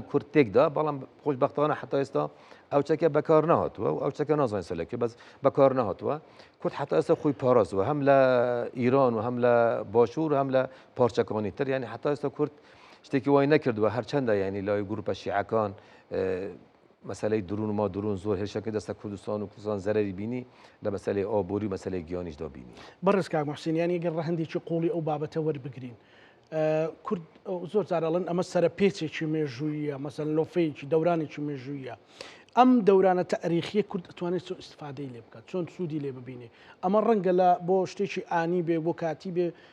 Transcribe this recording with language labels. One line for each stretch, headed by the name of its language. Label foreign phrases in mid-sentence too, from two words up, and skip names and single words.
Central Kurdish: کورد تێکدا بەڵام خۆشبەختانە حتا ئێستا ئەو چەکە بەکار نهاتووە و ئەو چەکە نازانین سەلەکە بەس بەکار نهاتووە کورد حتا ئێستا خۆی پارازوە هەم لە ئیران و هەم لە باشوور و هەم لە پارچەکانی تر یعنی حتا ئێستا کورد شتێکی وای نەکردووە هەرچەندە یعنی لای گروپە شیعەکان مەسلەی درون ما درون زۆر هێرشەکە دەستە کوردستان و کوردستان زەرری بینی لە مەسلەی ئابووری و مەسلەی گیانیشدا بینی بەڕێز کاک موحسین یانی گەر ڕەهندێکی قوڵی ئەو بابەتە وەربگرین کورد زۆر جارەڵەن ئەمە سەرە پێچێکی مێژوویە مەسەن لۆفەیەکی دەورانێکی مێژوویە ئەم دەورانە تەریخیە کورد ئەتوانێت چۆن ئیستفادەی لێ بکات چۆن سوودی لێ ببینێ ئەمە ڕەنگە لە بۆ شتێکی ئانی بێ بۆ کاتی بێ